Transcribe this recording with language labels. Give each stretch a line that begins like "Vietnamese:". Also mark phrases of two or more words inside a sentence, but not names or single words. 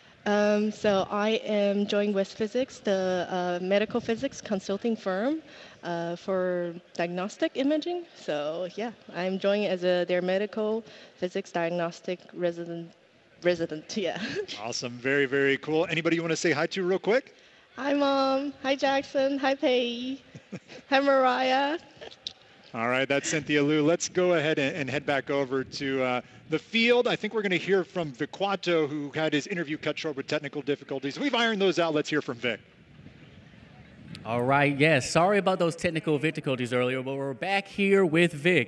English: So I am joining West Physics, the medical physics consulting firm for diagnostic imaging. So yeah, I'm joining as their medical physics diagnostic resident, yeah. Awesome. Very, very cool. Anybody you want to say hi to real quick? Hi, Mom. Hi, Jackson. Hi, Pei. Hi, Mariah. All right, that's Cynthia Liu. Let's go ahead and head back over to the field. I think we're going to hear from Vicquato, who had his interview cut short with technical difficulties. We've ironed those out. Let's hear from Vic. All right, yes, sorry about those technical difficulties earlier, but we're back here with Vic.